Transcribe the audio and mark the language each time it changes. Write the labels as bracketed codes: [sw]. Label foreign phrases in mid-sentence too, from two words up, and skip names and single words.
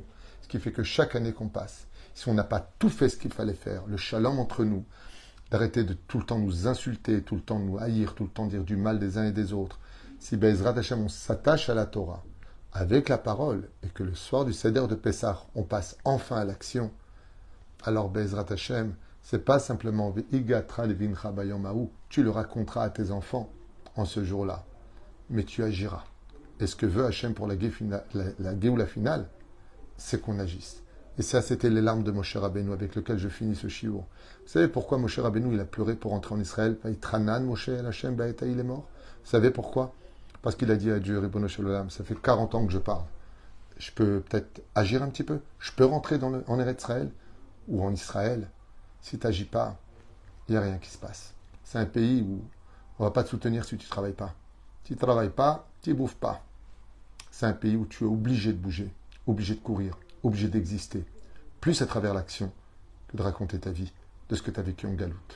[fr] Ce qui fait que chaque année qu'on passe, si on n'a pas tout fait ce qu'il fallait faire, le shalom entre nous, d'arrêter de tout le temps nous insulter, tout le temps nous haïr, tout le temps dire du mal des uns et des autres, si [he] בעזרת השם [fr] on s'attache à la Torah, avec la parole, et que le soir du Seder de Pessah, on passe enfin à l'action, alors [he] בעזרת השם, [fr] c'est pas simplement [he] והגדת לבנך ביום ההוא, [fr] tu le raconteras à tes enfants en ce jour-là, mais tu agiras. Et ce que veut Hashem pour la Géoula finale, c'est qu'on agisse. Et ça, c'était les larmes de Moshe Rabbeinu avec lequel je finis ce shiur. Vous savez pourquoi Moshe Rabbeinu il a pleuré pour entrer en Israël? [he] ואתחנן משה אל השם בעת [fr] il est mort. Vous savez pourquoi? Parce qu'il a dit à Dieu, [he] רבונו של עולם, [fr] ça fait 40 ans que je parle. Je peux peut-être agir un petit peu. Je peux rentrer en Eretz Israël ou en Israël. Si tu n'agis pas, il n'y a rien qui se passe. C'est un pays où on ne va pas te soutenir si tu ne travailles pas. Si tu ne travailles pas, tu ne bouffes pas. C'est un pays où tu es obligé de bouger, obligé de courir, obligé d'exister, plus à travers l'action que de raconter ta vie, de ce que tu as vécu en galoute.